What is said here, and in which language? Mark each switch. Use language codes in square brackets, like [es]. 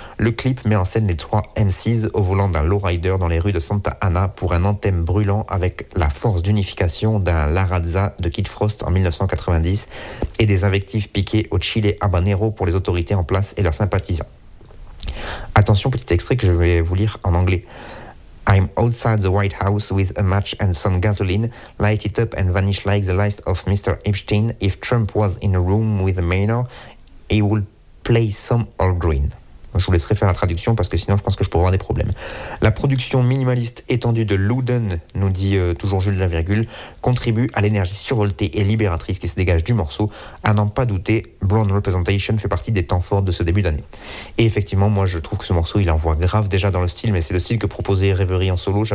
[fr] Le clip met en scène les trois MCs au volant d'un lowrider dans les rues de Santa Ana pour un anthème brûlant avec la force d'unification d'un La Raza de Kid Frost en 1990 et des invectives piquées au Chile Habanero pour les autorités en place et leurs sympathisants. Attention, petit extrait que je vais vous lire en anglais. [en] I'm outside the White House with a match and some gasoline. Light it up and vanish like the light of Mr. Epstein. If Trump was in a room with a minor, he would play some all green. [fr] Je vous laisserai faire la traduction parce que sinon je pense que je pourrais avoir des problèmes. La production minimaliste étendue de Luden, nous dit toujours Jules de la Virgule, contribue à l'énergie survoltée et libératrice qui se dégage du morceau. À n'en pas douter, Brown Representation fait partie des temps forts de ce début d'année. Et effectivement, moi je trouve que ce morceau il envoie grave déjà dans le style, mais c'est le style que proposait Rêverie en solo.